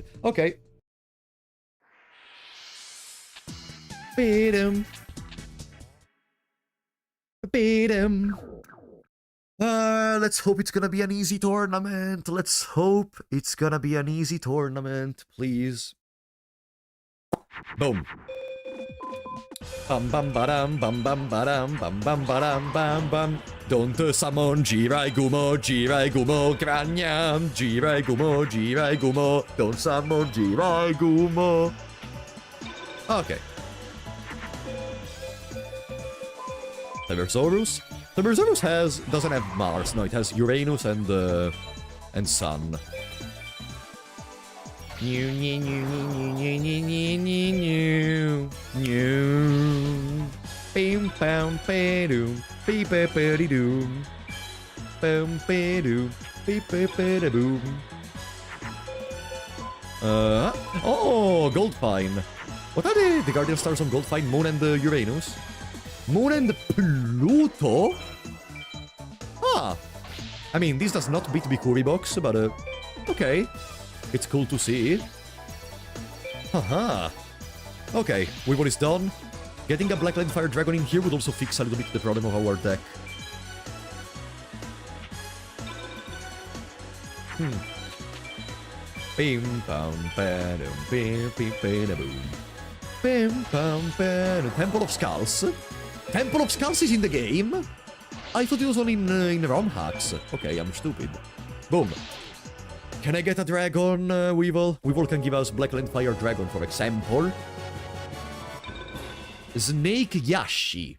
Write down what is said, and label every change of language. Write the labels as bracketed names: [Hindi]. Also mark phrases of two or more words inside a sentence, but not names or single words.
[English] Okay. Beat him. Beat him. Let's hope it's gonna be an easy tournament. Let's hope it's gonna be an easy tournament, please. Boom. Bam bam badam bam bam badam bam bam badam bam bam. Don't summon Jirai Gumo, Granyam, Jirai Gumo, don't summon Jirai Gumo. Okay. Cybersaurus? Cybersaurus doesn't have Mars, no, it has Uranus and Sun. New. Bim bam ba-doom, beep-a-ba-dee-doom. Bam ba-doom, beep-a-ba-da-boom. Oh, Goldfine. What are the Guardian Stars on Goldfine? Moon and Uranus? Moon and Pluto? Ah. I mean, this does not beat Bikuri Box, but okay. It's cool to see. Haha. Okay, Weevil is done. Getting a Blackland Fire Dragon in here would also fix a little bit the problem of our deck. Bim bam badum bim bim boom. Bim bam badum. Temple of Skulls. Temple of Skulls is in the game. I thought it was only in ROM hacks. Okay, I'm stupid. Boom. Can I get a dragon, Weevil? Weevil can give us Blackland Fire Dragon, for example. Snake Yashi.